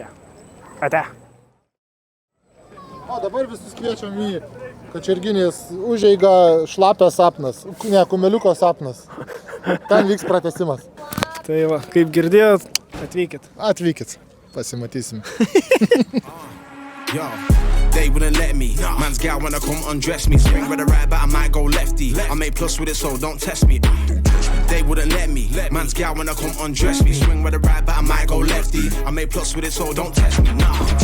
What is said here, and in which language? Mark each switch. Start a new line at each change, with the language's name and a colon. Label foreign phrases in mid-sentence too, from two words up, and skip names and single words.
Lithuanian: Ate. O dabar visus kviečiam į Kačerginės užeigą Šlapės sapnas, ne, Kumeliuko sapnas. Ten vyks pratęsimas. Tai va, kaip girdėjot, atvykit. Atvykit, pasimatysim.
English: Yo, they wouldn't let me. Man's gal wanna come undress me. Swing with a right, but I might go lefty. I make plus with it, so don't test me. They wouldn't let me. Man's gal wanna come undress me. Swing with a right, but I might go lefty. I make plus with it, so don't test me.